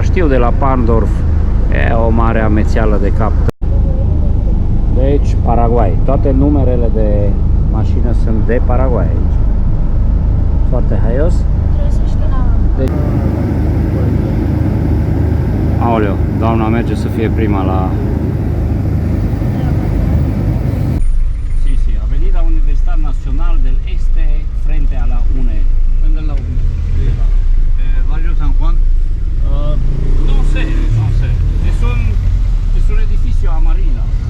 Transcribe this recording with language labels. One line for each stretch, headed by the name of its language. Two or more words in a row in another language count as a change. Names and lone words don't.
Romanian: Știu de la Pandorf, e o mare amețeală de cap. Deci Paraguay, toate numerele de mașină sunt de Paraguay aici. Foarte haios. Trebuie să știu la... Deci... Aoleu, doamna merge să fie prima la...
Spanish: Avenida Universidad Nacional del Este, frente a la UNE. ¿Dónde es la UNE? Barrio San Juan. No sé. Es un edificio amarillo.